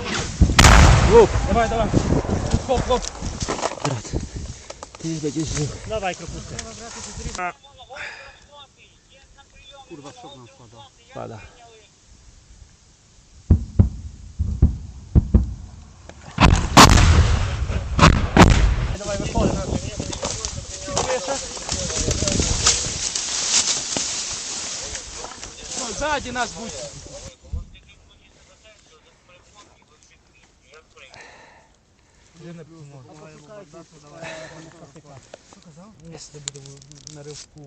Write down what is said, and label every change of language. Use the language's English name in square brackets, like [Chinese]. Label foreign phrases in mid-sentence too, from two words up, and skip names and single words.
[Ukrainian] Лук. Давай, давай. Хоп, хоп. Ти будеш жив. Давай, кропушка. [Polish] Kurwa, szok nam spada. Spada. Dawaj, wychodź. [Russian] Сзади нас будет. Если буде на ривку.